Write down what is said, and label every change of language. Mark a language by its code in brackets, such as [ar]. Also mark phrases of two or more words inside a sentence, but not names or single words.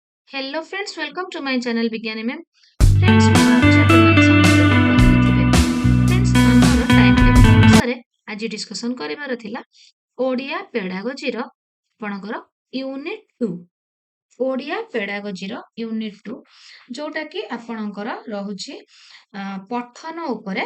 [en] Hello friends, welcome to my channel Vigyani Ma'am. फ्रेंड्स, [or] ମୁଁ ଭାବୁଛି ଆପଣମାନେ ସମସ୍ତେ ବହୁତ ଭଲରେ ଥିବେ। ଫ୍ରେଣ୍ଡସ୍, ଆମର ଟାଇମ୍ ଟେବୁଲ୍ ଅନୁସାରେ ଆଜି ଡିସ୍କସନ୍ କରିବାର ଥିଲା ଓଡ଼ିଆ ପେଡାଗୋଜିର ଆପଣଙ୍କର ୟୁନିଟ୍ 2। ଓଡ଼ିଆ ପେଡାଗୋଜିର ୟୁନିଟ୍ 2 ଯୋଉଟା କି ଆପଣଙ୍କର ରହୁଛି ପଠନ ଉପରେ।